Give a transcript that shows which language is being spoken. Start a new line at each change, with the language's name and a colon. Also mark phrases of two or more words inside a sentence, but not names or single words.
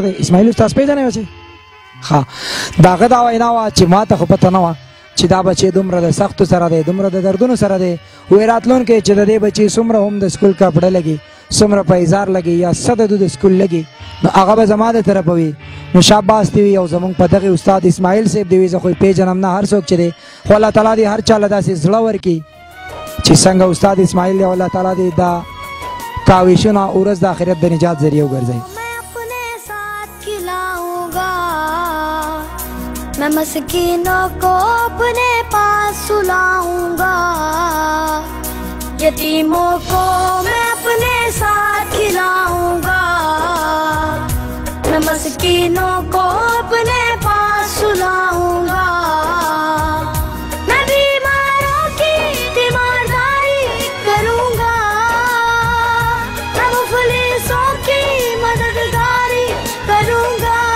Pashto: دی اسماعیل استاد پیژنې وځي ها داغه دا وینا وا چې ما ته خو پته نه و چې دا بچي دومره د سختو سره دی دومره د دردونو سره دی وې راتلون کې چې د دې بچي څومره هم د سکول کپړه لګي څومره پیزار لګي یا صد د سکول لګي نو هغه به زما د طرف وي نو شاباس دی او زمونږ په دغه استاد اسماعیل صاحب دی زه خو پیژنم نه هر څوک چې دی خو الله تعالی دې هر چا له داسې زړه ورکړي چې څنګه استاد اسماعیل دی الله تعالی دې دا کاوشونه ورځ د آخرت د نجات ذریعہ وګرځي
Urdu: میں مسکینوں کو اپنے پاس سلاؤں گا یتیموں کو میں اپنے ساتھ کھلاؤں گا میں مسکینوں کو اپنے پاس سلاؤں گا میں بیماروں کی تیمارداری کروں گا میں مفلسوں کی مددگاری کروں گا